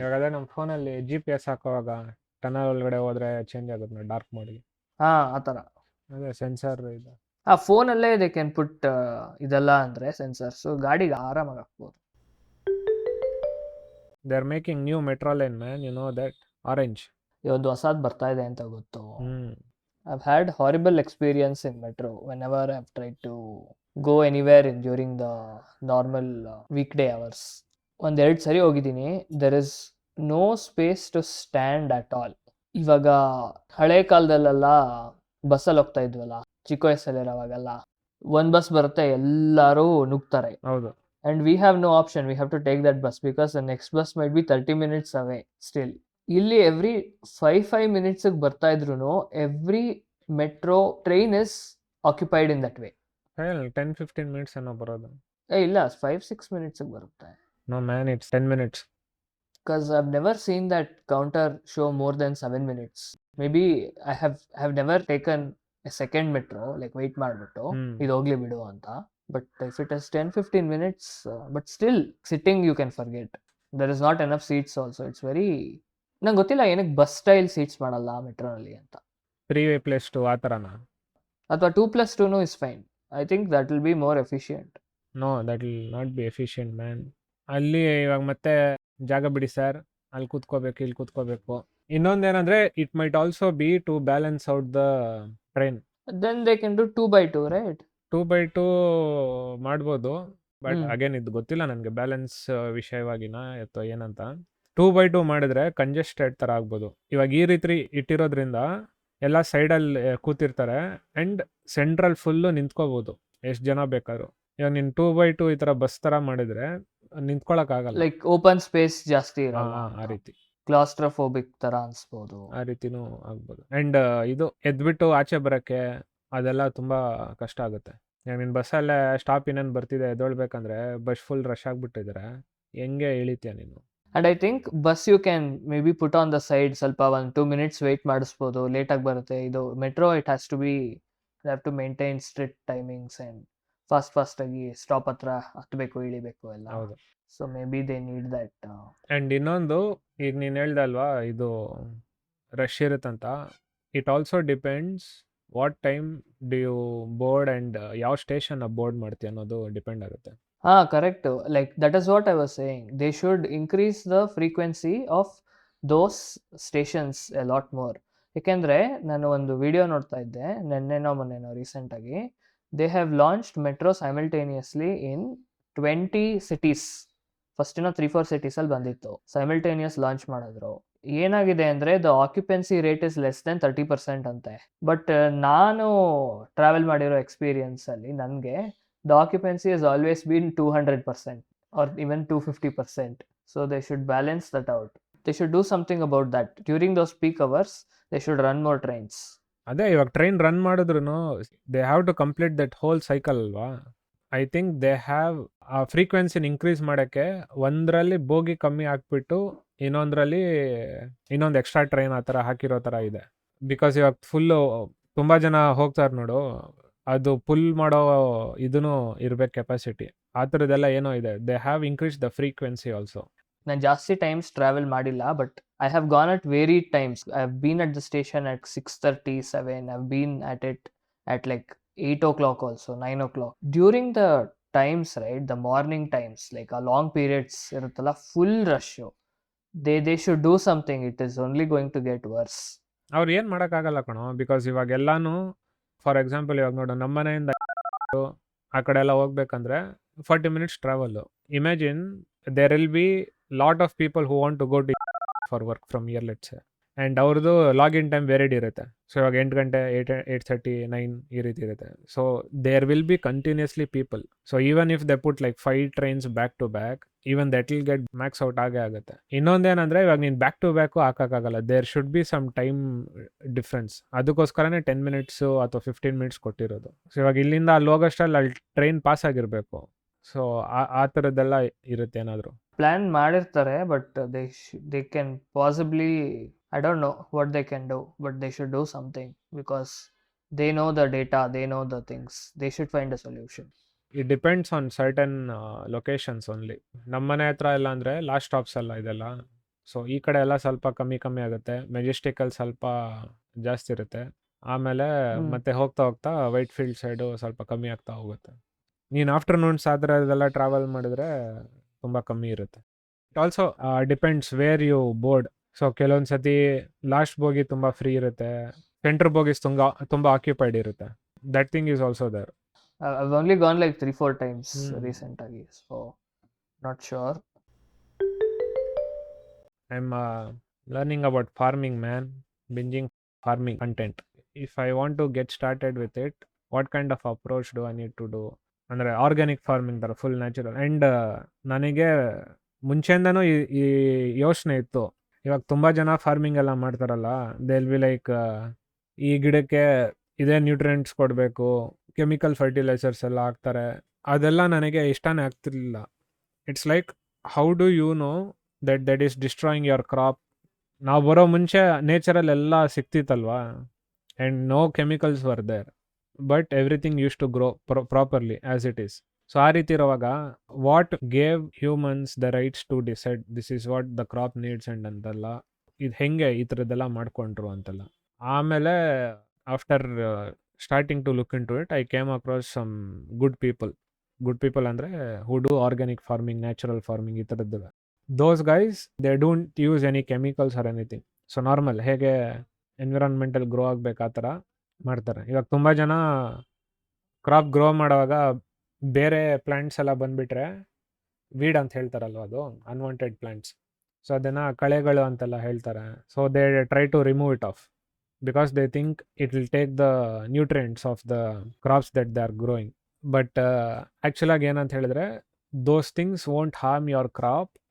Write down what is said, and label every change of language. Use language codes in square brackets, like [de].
[kn] ಇವಾಗ ನಮ್ಮ ಫೋನಲ್ಲಿ GPS ಹಾಕೋವಾಗ ಟನಲ್ ಒಳಗಡೆ ಹೋದ್ರೆ ಚೇಂಜ್ ಆಗುತ್ತೆ ನೋಡಿ ಡಾರ್ಕ್ ಮೋಡ್ಗೆ. ಆ ಥರ ಅದೇ ಸೆನ್ಸರ್ ಇದು. ಆ ಫೋನಲ್ಲೇ [en] they can put [kn] ಇದೆಲ್ಲ ಅಂದರೆ ಸೆನ್ಸರ್ಸು ಗಾಡಿಗೆ ಆರಾಮಾಗಿ ಹಾಕ್ಬೋದು. [en] They are making new metro line man, you know that, orange. [kn] ಒಂದು ಹೊಸದು ಬರ್ತಾ ಇದೆ ಅಂತ ಗೊತ್ತು. [en] I've had horrible experience in metro whenever I've tried to go anywhere during the normal weekday hours. [kn] ಒಂದೆರಡು ಸರಿ ಹೋಗಿದ್ದೀನಿ. [en] There is no space to stand at all. [kn] ಇವಾಗ ಹಳೆ ಕಾಲದಲ್ಲೆಲ್ಲ ಬಸ್ಸಲ್ಲಿ ಹೋಗ್ತಾ ಇದ್ವಲ್ಲ, ಚಿಕ್ಕ ವಯಸ್ಸಲ್ಲಿರೋವಾಗೆಲ್ಲ ಒಂದು ಬಸ್ ಬರುತ್ತೆ, ಎಲ್ಲರೂ ನುಗ್ತಾರೆ. ಹೌದು. [en] And we have no option. We have to take that bus because the next bus might be 30 minutes away still. [kn] ಇಲ್ಲಿ [en] every 5 minutes [kn] ಬರ್ತಾ ಇದ್ರು [en] Every metro train is occupied in that way. [kn] 10-15 minutes ಏನೋ ಬರೋದು. ಇಲ್ಲ 5-6 minutes ಬರುತ್ತೆ. [en] No man, it's 10 minutes. Because I've never seen that counter show more than 7 minutes. Maybe I have never taken a second metro, like wait [kn] ಮಾಡ್ಬಿಟ್ಟು ಇದು ಹೋಗ್ಲಿ ಬಿಡು ಅಂತ. [en] But if it is 10-15 minutes, but still sitting you can forget. There is not enough seats also. It's very, [kn] ನಂಗೆ ಗೊತ್ತಿಲ್ಲ ಏನಕ್ಕೆ bus style seats ಮಾಡಲ್ಲ ಮೆಟ್ರೋನಲ್ಲಿ ಅಂತ. 3+2 ಆ ಥರನಾ? [en] ಅಥವಾ 2+2 is fine. I think that will be more efficient. No, that will not be efficient man. [kn] ಅಲ್ಲಿ ಇವಾಗ ಮತ್ತೆ ಜಾಗ ಬಿಡಿ ಸರ್, ಅಲ್ಲಿ ಕೂತ್ಕೋಬೇಕು, ಇಲ್ಲಿ ಕೂತ್ಕೋಬೇಕು. ಇನ್ನೊಂದೇನಂದ್ರೆ [en] It might also be to balance out the train. Then they can do 2x2, right? [kn] 2x2 ಮಾಡ್ಬೋದು, but again ಇದು ಗೊತ್ತಿಲ್ಲ ನನಗೆ ಬ್ಯಾಲೆನ್ಸ್ ವಿಷಯವಾಗಿನ ಅಥವಾ ಏನಂತ. 2x2 ಮಾಡಿದ್ರೆ ಕಂಜೆಸ್ಟೆಡ್ ಥರ ಆಗ್ಬೋದು. ಇವಾಗ ಈ ರೀತಿ ಇಟ್ಟಿರೋದ್ರಿಂದ ಎಲ್ಲ ಸೈಡಲ್ಲಿ ಕೂತಿರ್ತಾರೆ ಆ್ಯಂಡ್ ಸೆಂಟ್ರಲ್ ಫುಲ್ಲು ನಿಂತ್ಕೋಬೋದು ಎಷ್ಟು ಜನ ಬೇಕಾದ್ರು. ಇವಾಗ ನೀನು 2x2 ಈ ಥರ ಬಸ್ ಥರ ಮಾಡಿದ್ರೆ ನಿಂತ್ಕೊಳ್ಳೋಕ್ಕಾಗಲ್ಲ. ಲೈಕ್ ಓಪನ್ ಸ್ಪೇಸ್ ಜಾಸ್ತಿ ಇರಲ್ಲ, ಆ ರೀತಿ ಕ್ಲಾಸ್ಟ್ರೋಫೋಬಿಕ್ ಥರ ಅನ್ಸ್ಬೋದು. ಆ ರೀತಿನೂ ಆಗ್ಬೋದು. ಆ್ಯಂಡ್ ಇದು ಎದ್ಬಿಟ್ಟು ಆಚೆ ಬರೋಕ್ಕೆ ಅದೆಲ್ಲ ತುಂಬ ಕಷ್ಟ ಆಗುತ್ತೆ. ನೀನು ಬಸ್ಸಲ್ಲೇ ಸ್ಟಾಪ್ ಇನ್ನೇನು ಬರ್ತಿದೆ ಎದ್ದೊಳ್ಬೇಕಂದ್ರೆ ಬಸ್ ಫುಲ್ ರಶ್ ಆಗಿಬಿಟ್ಟಿದ್ರೆ ಹೆಂಗೆ ಇಳಿತೀಯ ನೀನು? [en] And I think bus you can maybe put on the side, [kn] ಸ್ವಲ್ಪ 1-2 minutes wait ಮಾಡಿಸ್ಬೋದು, ಲೇಟಾಗಿ ಬರುತ್ತೆ. [en] ಇದು metro it has to be, you have to maintain strict timings and [kn] ಫಾಸ್ಟಾಗಿ ಸ್ಟಾಪ್ ಹತ್ರ ಹತ್ತಬೇಕು ಇಳಿಬೇಕು ಎಲ್ಲ. ಹೌದು. [en] So maybe they need that. And ಇನ್ನೊಂದು, ಈಗ ನೀನು ಹೇಳ್ದಲ್ವಾ ಇದು ರಶ್ ಇರುತ್ತಂತ, it also depends what time do you board and ಯಾವ ಸ್ಟೇಷನ್ ಬೋರ್ಡ್ ಮಾಡ್ತೀಯ ಅನ್ನೋದು ಡಿಪೆಂಡ್ ಆಗುತ್ತೆ. Correct. Like that is what I was saying. They should increase the frequency of those stations a lot more. [kn] ಯಾಕೆಂದರೆ ನಾನು ಒಂದು video ನೋಡ್ತಾ ಇದ್ದೆ ನೆನ್ನೆನೋ ಮೊನ್ನೆನೋ ರೀಸೆಂಟಾಗಿ. [en] They have launched metro simultaneously in 20 cities. [kn] ಫಸ್ಟಿನ 3-4 ಸಿಟೀಸಲ್ಲಿ ಬಂದಿತ್ತು, ಸೈಮಲ್ಟೇನಿಯಸ್ ಲಾಂಚ್ ಮಾಡಿದ್ರು. ಏನಾಗಿದೆ ಅಂದರೆ [en] The occupancy rate is less than 30% ಅಂತೆ. [kn] ಬಟ್ ನಾನು ಟ್ರಾವೆಲ್ ಮಾಡಿರೋ ಎಕ್ಸ್ಪೀರಿಯನ್ಸಲ್ಲಿ ನನಗೆ [en] the occupancy has always been 200% or even 250%. So they should balance that out. They should do something about that. During those peak hours, they should run more trains. [kn] ಅದೇ ಇವಾಗ train run ಮಾಡಿದ್ರು [en] they have to complete that whole cycle [kn] ಅಲ್ವಾ. [en] I think they have [kn] ಆ ಫ್ರೀಕ್ವೆನ್ಸಿನ increase ಮಾಡೋಕ್ಕೆ ಒಂದರಲ್ಲಿ bogie ಕಮ್ಮಿ ಹಾಕ್ಬಿಟ್ಟು ಇನ್ನೊಂದರಲ್ಲಿ ಇನ್ನೊಂದು ಎಕ್ಸ್ಟ್ರಾ ಟ್ರೈನ್ ಆ ಥರ ಹಾಕಿರೋ ಥರ ಇದೆ. ಬಿಕಾಸ್ ಇವಾಗ ಫುಲ್ಲು ತುಂಬ ಜನ ಹೋಗ್ತಾರೆ ನೋಡು, ಅದು ಪುಲ್ ಮಾಡೋ ಇದೂ ಇರಬೇಕು ಕೆಪಾಸಿಟಿ. ಆ ಥರದ್ದೆಲ್ಲ ಏನೋ ಇದೆ. [en] They have increase the frequency also. [kn] ನಾನು ಜಾಸ್ತಿ ಟೈಮ್ಸ್ ಟ್ರಾವೆಲ್ ಮಾಡಿಲ್ಲ, [en] But I have gone at varied times. I have been at the station at 6:30, 7. I have been at it at like 8 o'clock also, 9 o'clock. During the times, right, the morning times, like a long periods ಇರುತ್ತಲ್ಲ, full rush. They should do something. It is only going to get worse. [kn] ಅವ್ರು ಏನು ಮಾಡೋಕ್ಕಾಗಲ್ಲ ಕಣೋ, because ಇವಾಗ ಎಲ್ಲಾನು for example ಇವಾಗ ನೋಡು, ನಮ್ಮ ಮನೆಯಿಂದ ಆ ಕಡೆ ಎಲ್ಲ ಹೋಗ್ಬೇಕಂದ್ರೆ 40 minutes travel. [en] imagine there will be lot of people who want to go to for work from year let's, [kn] and ಅವ್ರದ್ದು ಲಾಗಿನ್ ಟೈಮ್ ವೇರಿಡ್ ಇರುತ್ತೆ. ಸೊ ಇವಾಗ 8 ಗಂಟೆ, 8:30, 9 ಈ ರೀತಿ ಇರುತ್ತೆ. [en] So there will be continuously people. So even if they put like 5 trains back to back, even that will get max out [kn] ಆಗೇ ಆಗುತ್ತೆ. ಇನ್ನೊಂದೇನಂದ್ರೆ ಇವಾಗ ನೀನು back to back ಹಾಕೋಕ್ಕಾಗಲ್ಲ. [en] There should be some time difference. [kn] ಅದಕ್ಕೋಸ್ಕರನೇ 10 minutes ಅಥವಾ 15 minutes ಕೊಟ್ಟಿರೋದು. So ಇವಾಗ ಇಲ್ಲಿಂದ ಅಲ್ಲಿ ಹೋಗೋಷ್ಟರಲ್ಲಿ ಅಲ್ಲಿ ಟ್ರೈನ್ ಪಾಸ್ ಆಗಿರಬೇಕು. ಸೊ ಆ ಥರದ್ದೆಲ್ಲ ಇರುತ್ತೆ ಏನಾದರೂ. ಪ್ಲ್ಯಾನ್ ಮಾಡಿರ್ತಾರೆ, [en] But they can possibly, I don't know what they can do, but they should do something because they know the data, they know the things. They should find a solution. It depends on certain locations only. [kn] ನಮ್ಮ ಮನೆ ಹತ್ರ ಎಲ್ಲ ಅಂದರೆ last stops ಅಲ್ಲ ಇದೆಲ್ಲ. So ಈ ಕಡೆ ಎಲ್ಲ ಸ್ವಲ್ಪ ಕಮ್ಮಿ ಆಗುತ್ತೆ. ಮೆಜೆಸ್ಟಿಕಲ್ಲಿ ಸ್ವಲ್ಪ ಜಾಸ್ತಿ ಇರುತ್ತೆ. ಆಮೇಲೆ ಮತ್ತೆ ಹೋಗ್ತಾ ಹೋಗ್ತಾ ವೈಟ್ ಫೀಲ್ಡ್ ಸೈಡು ಸ್ವಲ್ಪ ಕಮ್ಮಿ ಆಗ್ತಾ ಹೋಗುತ್ತೆ. ನೀನು ಆಫ್ಟರ್ನೂನ್ಸ್ ಆ ಥರದ್ದೆಲ್ಲ ಟ್ರಾವೆಲ್ ಮಾಡಿದ್ರೆ ತುಂಬ ಕಮ್ಮಿ ಇರುತ್ತೆ. [en] It also depends where you board. [kn] So ಕೆಲವೊಂದು ಸತಿ ಲಾಸ್ಟ್ ಬೋಗಿ ತುಂಬ ಫ್ರೀ ಇರುತ್ತೆ, ಸೆಂಟ್ರ್ ಬೋಗೀಸ್ ತುಂಬ ಆಕ್ಯುಪೈಡ್ ಇರುತ್ತೆ. [en] That thing is also there. I've only gone like 3-4 times recently, so not sure. I'm learning about farming, man. Binging farming content. If I want to get started with it, what kind of approach do I need to do? [kn] ಅಂದರೆ organic farming ಥರ full natural. And ನನಗೆ ಮುಂಚೆಯಿಂದನೂ ಈ ಯೋಚನೆ ಇತ್ತು. ಇವಾಗ ತುಂಬ ಜನ farming ಎಲ್ಲ ಮಾಡ್ತಾರಲ್ಲ, [en] they will be like [kn] ಈ ಗಿಡಕ್ಕೆ ಇದೇ ನ್ಯೂಟ್ರಿಯೆಂಟ್ಸ್ ಕೊಡಬೇಕು, ಕೆಮಿಕಲ್ ಫರ್ಟಿಲೈಸರ್ಸ್ ಎಲ್ಲ ಹಾಕ್ತಾರೆ. ಅದೆಲ್ಲ ನನಗೆ ಇಷ್ಟನೇ ಆಗ್ತಿರ್ಲಿಲ್ಲ. [en] It's like how do you know that is destroying your crop? [kn] ನಾವು ಬರೋ ಮುಂಚೆ ನೇಚರಲ್ಲಿ ಎಲ್ಲ ಸಿಕ್ತಿತ್ತಲ್ವಾ, [en] And no chemicals were there, but everything used to grow properly as it is. [kn] So ಆ ರೀತಿ ಇರುವಾಗ [en] what gave humans the rights to decide this is what the crop needs [kn] and ಅಂತೆಲ್ಲ, ಇದು ಹೆಂಗೆ ಈ ಥರದ್ದೆಲ್ಲ ಮಾಡ್ಕೊಂಡ್ರು ಅಂತೆಲ್ಲ. [en] ಆಮೇಲೆ after starting to look into it, I came across some good people ಅಂದರೆ who do organic farming, natural farming, [kn] ಈ ಥರದ್ದು. [en] Those guys, they don't use any chemicals or anything. [kn] So normal ಹೇಗೆ ಎನ್ವಿರಾನ್ಮೆಂಟಲ್ ಗ್ರೋ ಆಗಬೇಕು ಆ ಥರ ಮಾಡ್ತಾರೆ. ಇವಾಗ ತುಂಬ ಜನ ಕ್ರಾಪ್ ಗ್ರೋ ಮಾಡುವಾಗ ಬೇರೆ ಪ್ಲ್ಯಾಂಟ್ಸ್ ಎಲ್ಲ ಬಂದುಬಿಟ್ರೆ ವೀಡ್ ಅಂತ ಹೇಳ್ತಾರಲ್ವ, ಅದು ಅನ್ವಾಂಟೆಡ್ ಪ್ಲ್ಯಾಂಟ್ಸ್. ಸೊ ಅದನ್ನು ಕಳೆಗಳು ಅಂತೆಲ್ಲ ಹೇಳ್ತಾರೆ. [en] So they try to remove it off because they think it will take the nutrients of the crops that they are growing. But actually [kn] ಏನಂತ ಹೇಳಿದ್ರೆ [en] those things won't harm your crop.